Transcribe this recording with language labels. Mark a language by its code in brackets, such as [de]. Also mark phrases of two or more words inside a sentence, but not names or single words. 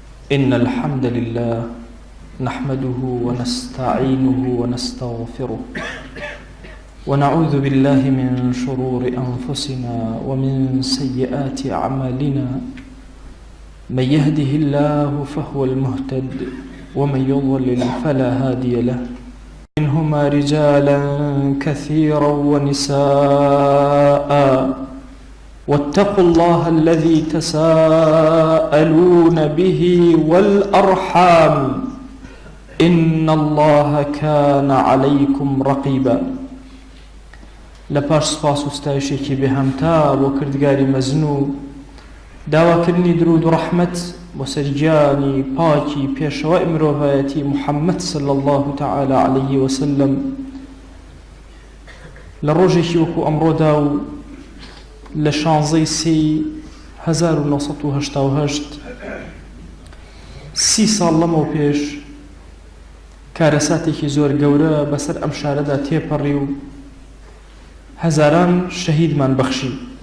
[ar] إن الحمد لله نحمده ونستعينه ونستغفره ونعوذ بالله من شرور أنفسنا ومن سيئات أعمالنا من يهده الله فهو المهتد ومن يضلل فلا هادي له منهما رجالا كثيرا ونساء واتقوا الله الذي تساءلون به والأرحام إن الله كان عليكم رقيبا. [ckb] لپاش سپاس و ستایشێکی بێهەمتا بۆ کردگاری مەزنوو داواکردنی درود و ڕەحمەت بۆ سەرگیانی پاکی پێشەوای مرۆڤایەتی محەممەد [ar] صلی الله تعالی عليه وسلم [ckb] لە ڕۆژێکی وەکو ئەمڕۆدا و لە 16 سی 1970 30 ساڵ لەمەوە پێش کارەساتێکی زۆر گەورە بەسەر ئەم شارەدا تێپەڕی و هەزاران شەهیدمان بەخشی.